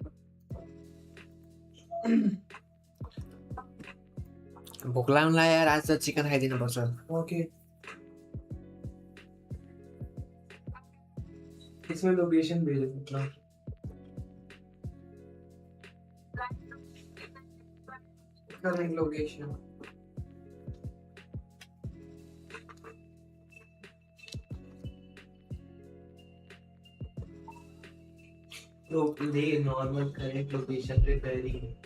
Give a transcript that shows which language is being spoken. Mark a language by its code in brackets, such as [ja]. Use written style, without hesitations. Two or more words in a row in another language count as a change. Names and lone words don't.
[ne] भोक लाग्नुलाई यार आज त चिकन खाइदिनु पर्छ [hi] ओके इसमें लोकेशन भेजो मतलब [en] current location [hi] तो [en] play normal current location [hi] पे करेंगे